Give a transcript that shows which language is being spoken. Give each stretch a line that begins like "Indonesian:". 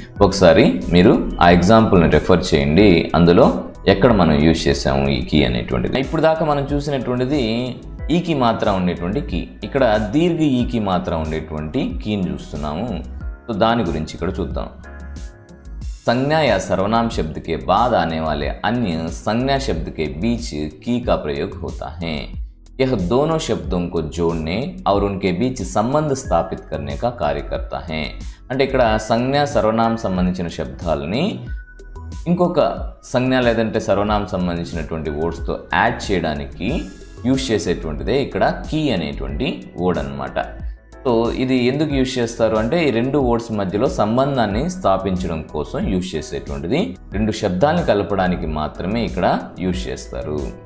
Telugu: ఒకసారి మీరు ఆ ఎగ్జాంపుల్ని రెఫర్ చేయండి, అందులో ఎక్కడ మనం యూజ్ చేసాము ఈ కీ అనేటువంటిది. ఇప్పుడు దాకా మనం చూసినటువంటిది ఈకి మాత్రం ఉండేటువంటి కీ. ఇక్కడ దీర్ఘ ఈకి మాత్రం ఉండేటువంటి కీని చూస్తున్నాము. సో దాని గురించి ఇక్కడ చూద్దాం.
Hindi: संज्ञा या सर्वनाम शब्द के बाद आने वाले अन्य संज्ञा शब्द के बीच की का प्रयोग होता है। यह दोनों शब्दों को जोड़ने और उनके बीच संबंध स्थापित करने का कार्य करता है।
Telugu: అంటే ఇక్కడ సంజ్ఞ సర్వనామ సంబంధించిన శబ్దాలని ఇంకొక సంజ్ఞ లేదంటే సర్వనామ సంబంధించినటువంటి వర్డ్స్తో యాడ్ చేయడానికి యూజ్ చేసేటువంటిదే ఇక్కడ కీ అనేటువంటి వర్డ్ అన్నమాట. సో ఇది ఎందుకు యూజ్ చేస్తారు అంటే ఈ రెండు వర్డ్స్ మధ్యలో సంబంధాన్ని స్థాపించడం కోసం యూజ్ చేసేటువంటిది, రెండు శబ్దాలను కలపడానికి మాత్రమే ఇక్కడ యూజ్ చేస్తారు.